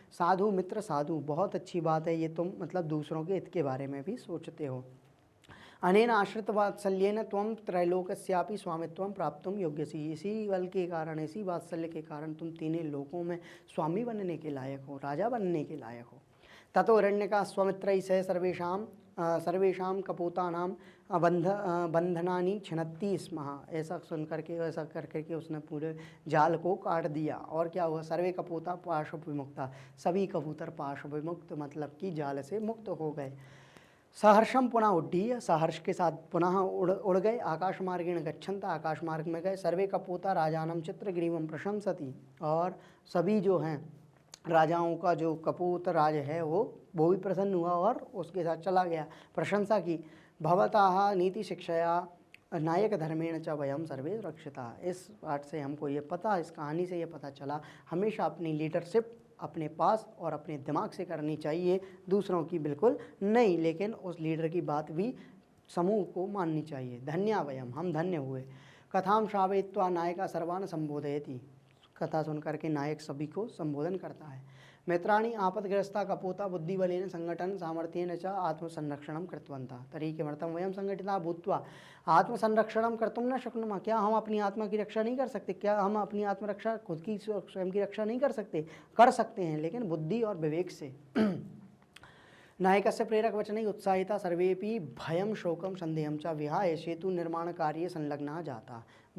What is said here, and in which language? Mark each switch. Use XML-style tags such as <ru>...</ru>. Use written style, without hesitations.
<hi>साधु मित्र साधु, बहुत अच्छी बात है ये, तुम मतलब दूसरों के हित के बारे में भी सोचते हो।</hi> <sa>अनेन आश्रित वात्सल्येन त्वं त्रैलोकस्यापि स्वामित्वं प्राप्तुं योग्यसी।</sa> <hi>इसी बल के कारण, इसी वात्सल्य के कारण तुम तीनों लोकों में स्वामी बनने के लायक हो, राजा बनने के लायक हो।</hi> <sa>ततो हिरण्यकः स्वमित्रैः सह सर्वेषां कपोतानां बंधनानि छिनत्ति स्म।</sa> <hi>ऐसा सुन करके, ऐसा कर करके उसने पूरे जाल को काट दिया। और क्या हुआ?</hi> <sa>सर्वे कपोता पाश विमुक्ता,</sa> <hi>सभी कबूतर पाश विमुक्त मतलब कि जाल से मुक्त हो गए।</hi> <sa>सहर्षम पुनः उड्डीय,</sa> <hi>सहर्ष के साथ पुनः उड़ गए।</hi> <sa>आकाश मार्गेण गच्छन्ता,</sa> <hi>आकाश मार्ग में गए।</hi> <sa>सर्वे कपोता राजानम चित्रग्रीवम प्रशंसति,</sa> <hi>और सभी जो हैं राजाओं का जो कपूत राज है वो भी प्रसन्न हुआ और उसके साथ चला गया, प्रशंसा की।</hi> <sa>भवतः नीति शिक्षया नायक धर्मेण च वयम सर्वे रक्षिता।</sa> <hi>इस पाठ से हमको ये पता, इस कहानी से ये पता चला, हमेशा अपनी लीडरशिप अपने पास और अपने दिमाग से करनी चाहिए, दूसरों की बिल्कुल नहीं, लेकिन उस लीडर की बात भी समूह को माननी चाहिए।</hi> <sa>धन्या वयम,</sa> <hi>हम धन्य हुए।</hi> <sa>कथाम श्रावयित्वा नायका सर्वान् संबोधयति,</sa> <hi>कथा सुनकर के नायक सभी को संबोधन करता है।</hi> <sa>मित्राणि आपदग्रस्ता कपोता बुद्धिबलेन संगठन सामर्थ्येन च आत्मसंरक्षणं कृतवन्तः तर्हि किमर्थं वयं संगठिता भूत्वा आत्मसंरक्षणं कर्तुं न शक्नुमः।</sa> <hi>क्या हम अपनी आत्मा की रक्षा नहीं कर सकते? क्या हम अपनी आत्मरक्षा, खुद की स्वयं की रक्षा नहीं कर सकते? कर सकते हैं, लेकिन बुद्धि और विवेक से।</hi> <sa>नायकस्य प्रेरक वचनैः उत्साहिता सर्वेपि भयं शोकं संदेहं च विहाय सेतु निर्माण कार्ये संलग्नाः जाताः।</sa>